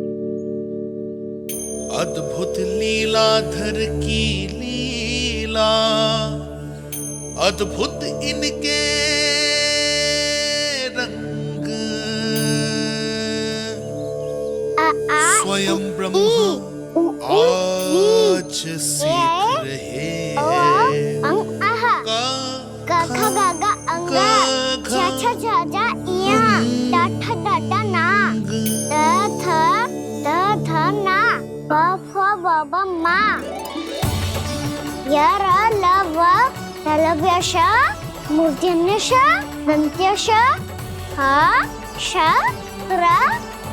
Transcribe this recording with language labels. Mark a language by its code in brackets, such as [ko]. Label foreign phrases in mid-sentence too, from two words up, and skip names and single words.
[hi] अद्भुत लीलाधर की लीला, अद्भुत इनके रंग, स्वयं ब्रह्मा आज सीख रहे हैं। [sa] गा गा अंगा, छा छा छा जा इया, डा ठा ना, द थ ना, ब फ ब ब मा, य र ल व ललव्य श, मूर्धन्य श, दन्त्य श, ह श र